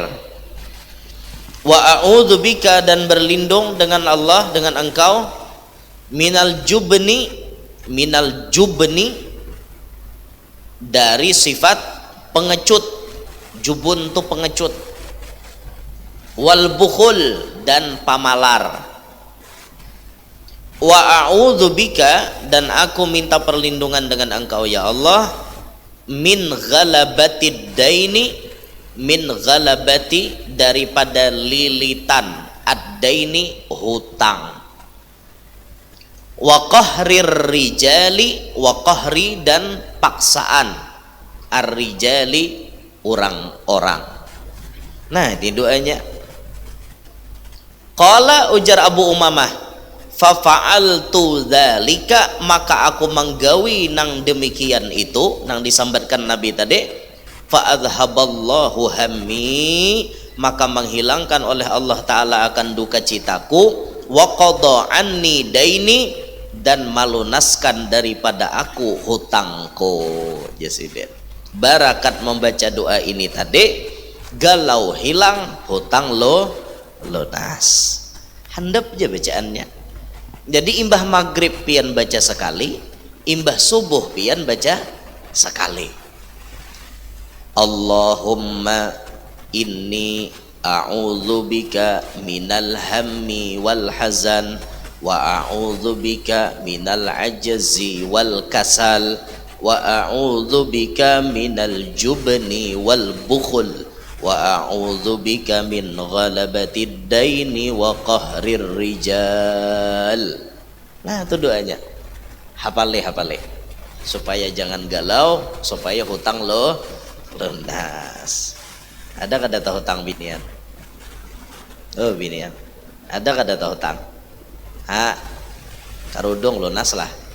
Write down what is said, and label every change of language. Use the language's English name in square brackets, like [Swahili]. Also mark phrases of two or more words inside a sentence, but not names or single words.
[Arabic] وأعوذ بك, [Banjar] dan berlindung dengan Allah, dengan engkau, [Arabic] من الجبن، من الجبن, [Banjar] dari sifat pengecut. Jubun tuh pengecut. [Arabic] والبخل, [Banjar] dan pamalar. [Arabic] وأعوذ بك, [Banjar] dan aku minta perlindungan dengan engkau [Arabic] يا الله, من غلبة الدين، من غلبة, [Banjar] daripada lilitan, ad-daini hutang, [Arabic] وقهر الرجال، وقهر, [Banjar] dan paksaan, ar-rijali, orang-orang. Nah di doanya. Qala, ujar Abu Umamah, [Arabic] ففعلت ذلك, [Banjar] maka aku menggawi nang demikian itu, nang disambatkan Nabi tadi, [Arabic] فأذهب الله همي, [Banjar] maka menghilangkan oleh Allah taala akan duka citaku, [Arabic] وقضى عني ديني, [Banjar] dan malunaskan daripada aku hutangku. Jasidin, barakat membaca doa ini tadi, galau hilang, hutang lo lunas. Handap aja bacaannya. Jadi imbah maghrib pian baca sekali, imbah subuh pian baca sekali. [Arabic] اللهم إني أعوذ بك من الهم والحزن، وأعوذ بك من العجز والكسل، وأعوذ بك من الجبن والبخل، وأعوذ بك من غلبة الدين وقهر الرجال. [Banjar] Nah itu doanya, hafale supaya jangan galau, supaya hutang lo lunas. Ada kada tahu hutang binian? Oh binian, ada kada tahu hutang? Ha, karudung lunas lah.